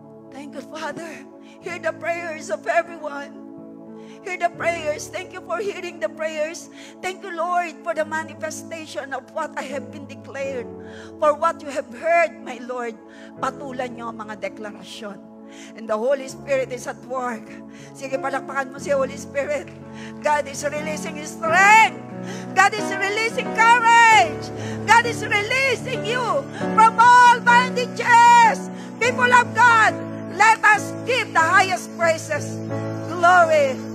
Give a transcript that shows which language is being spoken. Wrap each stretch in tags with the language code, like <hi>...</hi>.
<en>Thank you, Father. Hear the prayers of everyone. Hear the prayers. Thank you for hearing the prayers. Thank you, Lord, for the manifestation of what I have been declared. For what you have heard, my Lord.</en> <tl>Patulan niyo ang mga deklarasyon.</tl> <en>And the Holy Spirit is at work.</en> <tl>Sige, palakpakan mo si Holy Spirit.</tl> <en>God is releasing His strength. God is releasing courage. God is releasing you from all bondages. People of God, let us give the highest praises, glory.</en>